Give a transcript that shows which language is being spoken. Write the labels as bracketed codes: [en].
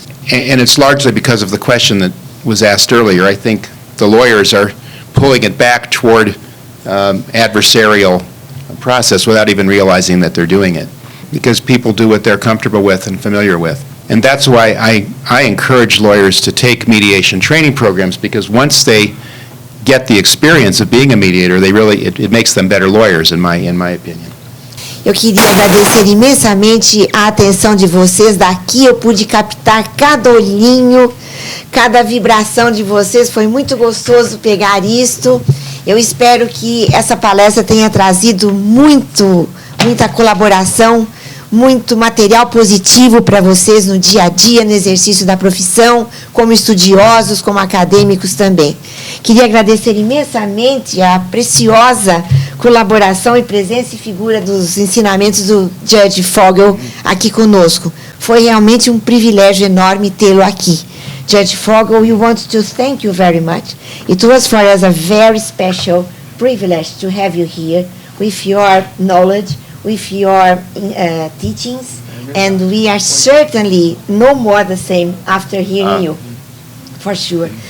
[en] And it's largely because of the question that was asked earlier. I think the lawyers are pulling it back toward adversarial process without even realizing that they're doing it, because people do what they're comfortable with and familiar with. And that's why I encourage lawyers to take mediation training programs, because once they get the experience of being a mediator, they really, it makes them better lawyers, in my opinion. [pt] Eu queria agradecer imensamente a atenção de vocês. Daqui eu pude captar cada olhinho, cada vibração de vocês. Foi muito gostoso pegar isto. Eu espero que essa palestra tenha trazido muita colaboração, muito material positivo para vocês no dia a dia, no exercício da profissão, como estudiosos, como acadêmicos também. Queria agradecer imensamente a preciosa colaboração e presença e figura dos ensinamentos do Judge Fogel aqui conosco. Foi realmente um privilégio enorme tê-lo aqui. [en] Judge Fogel, we want to thank you very much. It was for us a very special privilege to have you here with your knowledge, with your teachings, and we are certainly no more the same after hearing you, for sure.